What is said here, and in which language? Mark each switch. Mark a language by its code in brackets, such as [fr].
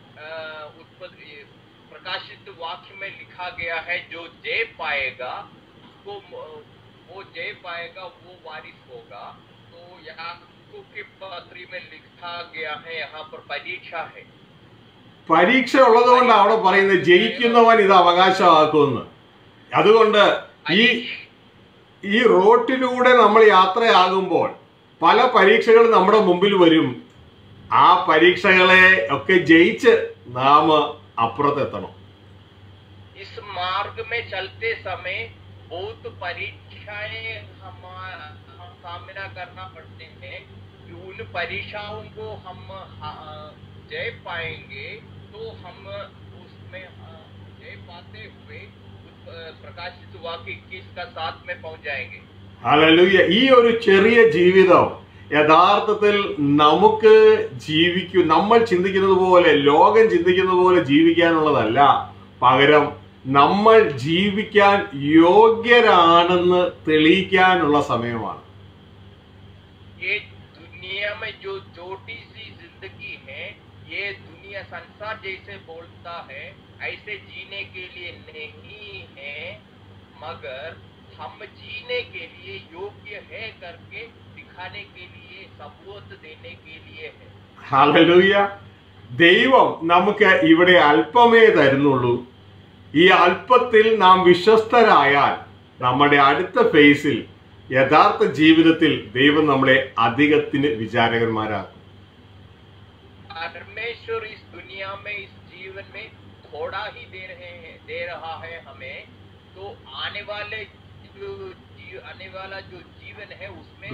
[hi] प्रकाशित वाक्य में लिखा गया है जो जय पाएगा उसको, वो जय पाएगा, वो वारिस होगा। तो यहाँ के पत्री में लिखा गया है, यहाँ पर परीक्षा है। [ml] പരീക്ഷ ഉള്ളതുകൊണ്ട് അവിടെ പറയുന്നത് ജയിക്കുന്നവൻ ഇത് അവകാശമാക്കുമെന്ന്. അതുകൊണ്ട് ഈ റോട്ടിലൂടെ നമ്മൾ യാത്രയാകുമ്പോൾ പല പരീക്ഷകൾ നമ്മുടെ മുമ്പിൽ വരും. ആ പരീക്ഷകളെ ഒക്കെ ജയിച്ച് നാം അപ്പുറത്തെത്തണം. [hi] इस मार्ग में चलते समय बहुत परीक्षाएं हम सामना करना पड़ते हैं। उन परीक्षाओं को हम जय पाएंगे तो हम उसमें जय पाते हुए प्रकाशित वाक्य 21 का साथ में पहुंच जाएंगे। [ml] ഹല്ലേലൂയ. ഈ ഒരു ചെറിയ ജീവിതം യഥാർത്ഥത്തിൽ നമുക്ക് നമ്മൾ ചിന്തിക്കുന്നത് പോലെ, ലോകം ചിന്തിക്കുന്നത് പോലെ ജീവിക്കാനുള്ളതല്ല. പകരം നമ്മൾ ജീവിക്കാൻ യോഗ്യരാണെന്ന് തെളിയിക്കാനുള്ള സമയമാണ്. [hi] ये दुनिया में जो छोटी सी जिंदगी है, ये दुनिया संसार जैसे बोलता है ऐसे जीने के लिए नहीं है, मगर हम जीने के लिए योग्य है करके दिखाने के लिए, सबूत देने के लिए है। [ml] ഹല്ലേലൂയ. ദൈവം നമുക്ക് ഇവിടെ അല്പമേ തരുന്നുള്ളൂ. ഈ അല്പത്തിൽ നാം വിശ്വസ്തരായാൽ നമ്മുടെ അടുത്ത ഫേസിൽ, യഥാർത്ഥ ജീവിതത്തിൽ ദൈവം നമ്മളെ അധികത്തിന് വിചാരകന്മാരാക്കും. [hi] परमेश्वर इस दुनिया में, इस जीवन में थोड़ा ही दे रहा है हमें, तो आने वाला जो जीवन है उसमें